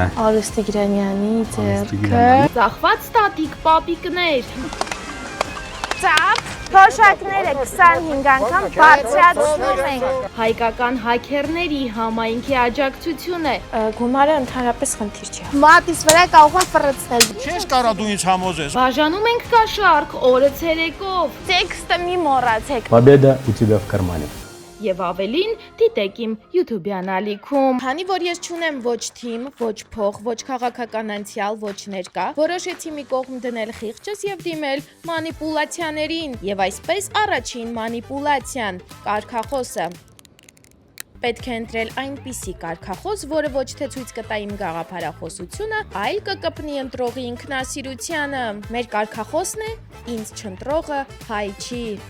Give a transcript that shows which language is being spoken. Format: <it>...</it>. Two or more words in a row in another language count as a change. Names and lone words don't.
<hy>Արուս Տիգրանյանի ձեռքը։ Ծախված ստատիկ պապիկներ։ Ծափ, թոշակները 25 անգամ բարձրացնում ենք։ Հայկական հաքերների համայնքի աջակցությունը։ Գումարը ընդհանրապես խնդիր չէ։ Մատիս վրա կարող եմ ֆռցնել։ Չես կարող դու ինձ համոզես։ Բաժանում ենք կաշառք օրը ցերեկով։ Տեքստը մի մոռացեք։</hy> <ru>Победа у тебя в кармане։</ru> <hy>Եվ ավելին դիտեք իմ YouTube-յան ալիքում։ Քանի որ ես չունեմ ոչ թիմ, ոչ փող, ոչ քաղաքական անցյալ, ոչ ներկա, որոշեցի մի կողմ դնել խիղճս եւ դիմել մանիպուլյացիաներին։ Եվ այսպես առաջին մանիպուլյացիան՝ կարգախոսը։ Պետք է ընտրել այնպիսի կարգախոս, որը ոչ թե ցույց կտա իմ գաղափարախոսությունը, այլ կկպնի ընտրողի ինքնասիրությանը։ Մեր կարգախոսն է՝ ինձ չընտրողը հայ չի։</hy>